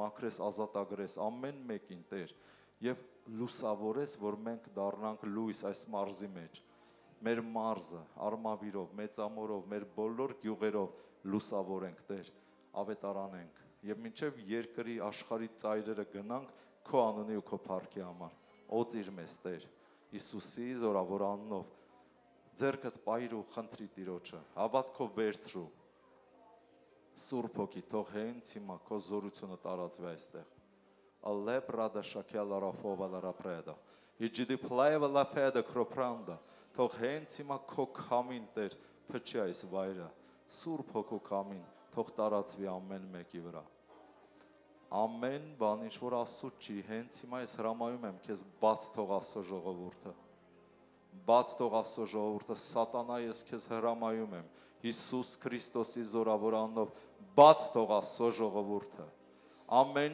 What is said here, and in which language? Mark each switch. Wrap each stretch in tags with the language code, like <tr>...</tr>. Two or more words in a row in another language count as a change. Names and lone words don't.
<hy>մաքրես, ազատագրես ամեն մեկին Տեր եւ լուսավորես, որ մենք դառնանք լույս այս մարզի մեջ, մեր մարզը արմավիրով, մեծամորով, մեր բոլոր գյուղերով լուսավորենք Տեր, ավետարանենք եւ մինչեւ երկրի աշխարհի ծայրերը գնանք քո անունի ու քո փառքի համար, օծիր մեզ Տեր, Հիսուսի զորավոր անունով, ձեռքդ պայրու խնդրի Տիրոջը, հավատքով վերցրու, Սուրբ Հոգի, թող հենց հիմա քո զորությունը տարածվի այստեղ, Alle prada shakela rafova la rapreda, Իջիդի պլայվը լա ֆեդը քրոպրանդա, թող հենց հիմա քո քամին Տեր փչի այս վայրը, Սուրբ Հոգու քամին, թող տարածվի ամեն մեկի վրա։ Ամեն բան, ինչ որ Աստծո չի, հենց հիմա ես հրամայում եմ քեզ բաց թող Աստծո ժողովուրդը։ Բաց թող Աստծո ժողովուրդը, սատանա ես քեզ հրամայում եմ, Հիսուս Քրիստոսի զորավոր անունով, բաց թող Աստծո ժողովուրդը։ Ամեն</hy>